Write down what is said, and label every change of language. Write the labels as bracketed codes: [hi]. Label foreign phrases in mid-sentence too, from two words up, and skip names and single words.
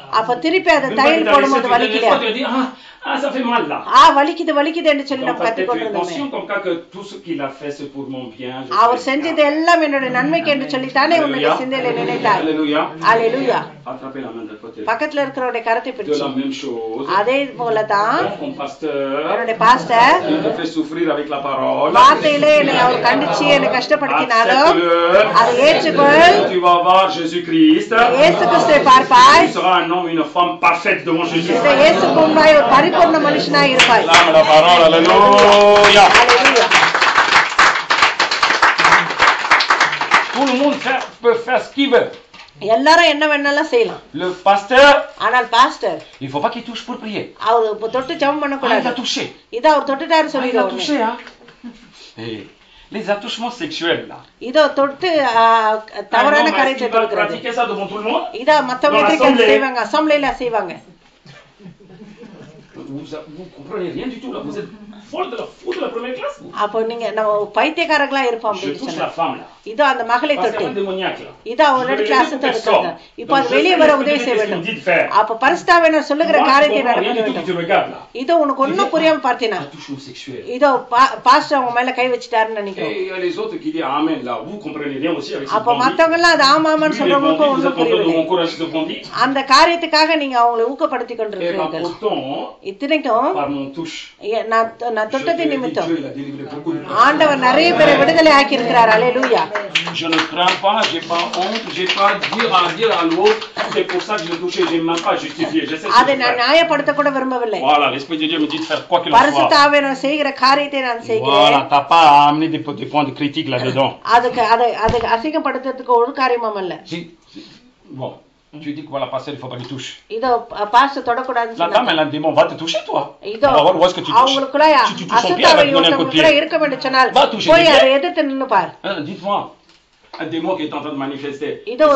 [ta] அப்ப திருப்பி அதை [fr] Une fois [ta] தையல் [fr] que t'as laissé, [ta] போடும்போது [fr] tu [ta] வலிக்குதா? [fr] as dit, ça fait mal là. [ta] வலிக்குது வலிக்குது என்று சொல்லி [fr] Dans [ta] நம்ம [fr] ta [ta] கத்தி [fr] tête, tu es [ta] கொண்டிருந்தோமே. [fr] conscient comme ça que tout ce qu'il a fait, c'est pour mon bien. je [ta] அவர் [fr] sais [ta] செஞ்சது [fr] bien. [ta] எல்லாம் என்னுடைய நன்மைக்கு என்று சொல்லித்தானே உன்னுடைய [fr] Alléluia. [ta] சிந்தையில நினைத்தார். [fr] Alléluia. [ta] அல்லேலூயா. [fr] Attrapez la main de côté. [ta] பக்கத்துல இருக்கிறவருடைய கரத்தை [fr] De [ta] பிடிச்சு [fr] la même chose. [ta] அதே போலதான் [fr] Mon pasteur, [ta] என்னுடைய பாஸ்டர் [fr] il te fait souffrir avec la parole. [ta] வார்த்தையிலே என்னை அவர் கண்டிச்சு என்னை கஷ்டப்படுத்தினாலும் அதை [fr] Accepte-le. [ta] ஏற்றுக்கொள். [fr] Tu vas voir Jésus-Christ. [ta] இயேசு கிறிஸ்துவை பார்ப்பாய். [fr] Tu seras un homme, une femme parfaite devant Jésus. [ta] இந்த இயேசுக்கு முன்பாய் ஒரு பரிபூர்ண மனுஷனாய் இருப்பாய். [fr] Lâme la parole, alléluia. [ta] அல்லேலூயா. [fr] Tout le monde peut faire ce qu'il veut. [ta] எல்லாரும் என்ன வேணாலும் செய்யலாம். [fr] Le pasteur, [ta] ஆனால் பாஸ்டர் [fr] il faut pas qu'il touche pour prier. [ta] அவர் இப்ப தொட்டு ஜெபம் பண்ண [fr] Ah, il [ta] கூடாது. [fr] a touché. [ta] இத அவர் தொட்டுட்டாரு [fr] Ah, il a [ta] சொல்லிடுவாங்க. [fr] touché, hein. Et les attouchements sexuels, là. [ta] இதோ தொட்டு தவறான [fr] Un homme, [ta] காரியத்தை [fr] est-ce qu'il va [ta] தொடுக்கிறது. [fr] pratiquer ça devant tout le monde? [ta] இத மத்தவங்க [fr] Dans [ta] எதிர்க்க [fr] l'assemblée. [ta] செய்வாங்க, அசெம்பிளில செய்வாங்க. [fr] Vous comprenez rien du tout, là. Vous êtes folle de la première classe, vous. [ta] அப்போ நீங்க நம்ம பைத்தியக்காரங்களா இருப்போம் [fr] Je [ta] அப்படின்னு [fr] touche [ta] சொன்னா [fr] la femme, là. [ta] இதோ அந்த மகளை [fr] Parce [ta] தொட்டு [fr] qu'elle est démoniaque, là. [ta] இதோ அவரோட கிளாஸ் தொடுக்கிறது. இப்போ அது வெளியே வர உதவி செய்ய வேண்டும். அப்ப பரிசுத்தாவினர் சொல்லுகிற காரியத்தை நடக்க வேண்டும். இதோ உனக்கு ஒண்ணும் புரியாம பார்த்தீனா [fr] Attouchement sexuel. [ta] இதோ பாஸ்டர் அவங்க மேல கை வச்சிட்டாருன்னு நினைக்கிறேன். [fr] Et il y a les autres qui disent Amen, là. Vous comprenez rien aussi avec ce [ta] அப்ப மத்தவங்க எல்லாம் அது ஆமாமான்னு சொல்றவங்களுக்கும் [fr] vous [ta] ஒண்ணும் [fr] êtes en train de [ta] புரியவில்லை. [fr] m'encourager de bandit. [ta] அந்த காரியத்துக்காக நீங்க அவங்களை ஊக்கப்படுத்தி [fr] Et [ta] கொண்டிருக்கிறீர்கள். [fr] pourtant, [ta] இத்தனைக்கும் [fr] par mon touche, [ta] நான் தொட்டது நிமித்தம் [fr] Dieu, il a délivré beaucoup de gens. [ta] ஆண்டவர் நிறைய பேரை விடுதலை ஆக்கி இருக்கிறார். அல்லேலூயா. [fr] Je ne crains pas, j'ai pas honte, j'ai pas dire à l'autre, c'est pour ça que je l'ai touché, j'ai même pas justifié. Je sais ce [ta] அதை [fr] que je [ta] நான் [fr] fais. [ta] நியாயப்படுத்த கூட விரும்பவில்லை. [fr] Voilà, l'Esprit de Dieu me dit de faire quoi qu'il en soit. [ta] பரிசுத்தாவினர் செய்கிற காரியத்தை நான் செய்கிறேன். [fr] Voilà, t'as pas à amener des points de critique là-dedans. [ta] அதுக்கு அசிங்கப்படுத்துறதுக்கு ஒரு காரியமும் அல்ல. [fr] Bon, tu dis que voilà, pasteur, il faut pas qu'il touche. [ta] இதோ பாஸ்டர் தொடக்கூடாதுன்னு [fr] La dame, [ta] சொன்னாங்க. [fr] elle a un démon, va te toucher toi. [ta] இதோ [fr] On va voir où est-ce que tu touches. [ta] அவங்களுக்குள்ள [fr] Si tu touches son pied, elle va te donner un coup de [ta] அசுத்தாவை [fr] pied. [ta] இருக்க வேண்டும் சொன்னால் [fr] Va toucher [ta] போய் [fr] les [ta] அதை [fr] pieds. [ta] எதிர்த்து நின்னு பார். [fr] Dites-moi, un démon qui est en train de manifester. [ta] இதோ ஒரு